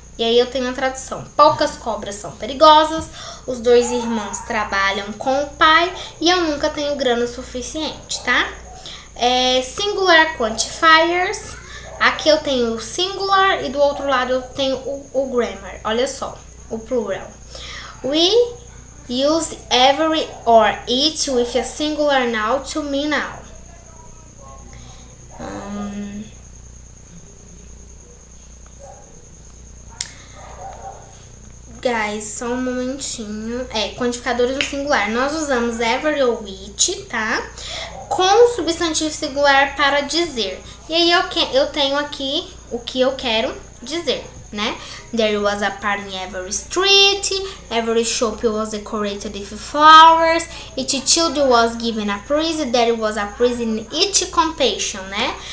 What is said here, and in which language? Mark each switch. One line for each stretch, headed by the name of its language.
Portuguese: E aí eu tenho a tradução. Poucas cobras são perigosas, os 2 irmãos trabalham com o pai e eu nunca tenho grana suficiente, tá?
English: Singular quantifiers.
Portuguese: Aqui eu tenho o singular e do outro lado eu tenho o grammar. Olha só, o plural.
English: We use every or each with a singular noun to mean now.
Portuguese: Guys, só um momentinho. Quantificadores no singular. Nós usamos every ou each, tá? Com substantivo singular para dizer. E aí eu tenho aqui o que eu quero dizer, né?
English: There was a party in every street. Every shop was decorated with flowers. Each child was given a prize. There was a prize in each competition, né?